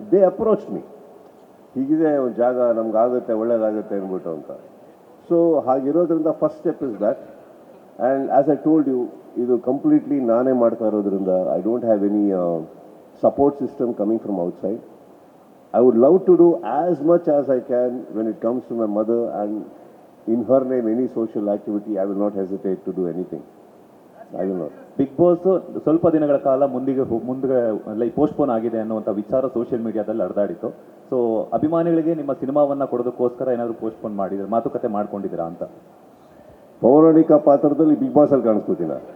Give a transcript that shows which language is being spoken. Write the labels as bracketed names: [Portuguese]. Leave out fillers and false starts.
[English] they approach me, [Kannada] ಹೀಗಿದೆ ಒಂದು ಜಾಗ ನಮ್ಗಾಗುತ್ತೆ ಒಳ್ಳೇದಾಗುತ್ತೆ ಅಂದ್ಬಿಟ್ಟು ಅಂತ. [English] So ಹಾಗಿರೋದ್ರಿಂದ first step is that. And as I told you, [Kannada] ಇದು ಕಂಪ್ಲೀಟ್ಲಿ ನಾನೇ ಮಾಡ್ತಾ ಇರೋದ್ರಿಂದ [English] I don't have any support system coming from outside. I would love to do as much as I can when it comes to my mother, and in her name any social activity, I will not hesitate to do anything. I will not. [Kannada] Big boss ಸ್ವಲ್ಪ ದಿನಗಳ ಕಾಲ ಮುಂದೆ like postpone ಆಗಿದೆ ಅನ್ನುವಂಥ ವಿಚಾರ social ಮೀಡಿಯಾದಲ್ಲಿ ಹರಿದಾಡಿತ್ತು. So ಅಭಿಮಾನಿಗಳಿಗೆ ನಿಮ್ಮ ಸಿನಿಮಾವನ್ನು ಕೊಡೋದಕ್ಕೋಸ್ಕರ ಏನಾದರೂ ಪೋಸ್ಟ್ಪೋನ್ ಮಾಡಿದ್ರೆ ಮಾತುಕತೆ ಮಾಡ್ಕೊಂಡಿದ್ದೀರಾ ಅಂತ? ಪೌರಾಣಿಕ ಪಾತ್ರದಲ್ಲಿ ಬಿಗ್ ಬಾಸ್ ಅಲ್ಲಿ ಕಾಣಿಸ್ಕೊತೀನ?